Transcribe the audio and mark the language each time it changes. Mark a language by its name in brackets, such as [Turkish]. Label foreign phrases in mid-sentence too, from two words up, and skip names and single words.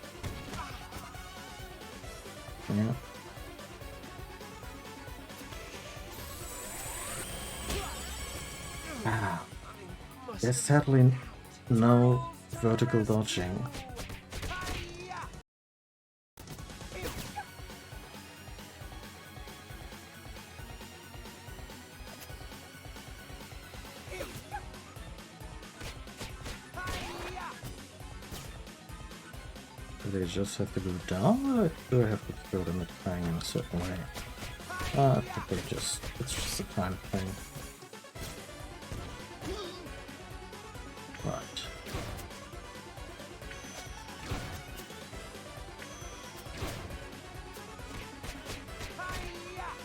[English] Yeah. Ah. There's sadly no vertical dodging. Hi-ya! Hi-ya! Do they just have to go down, or do I have to throw them at bang in a certain way? I think it's just a time thing. Right. Hi-ya!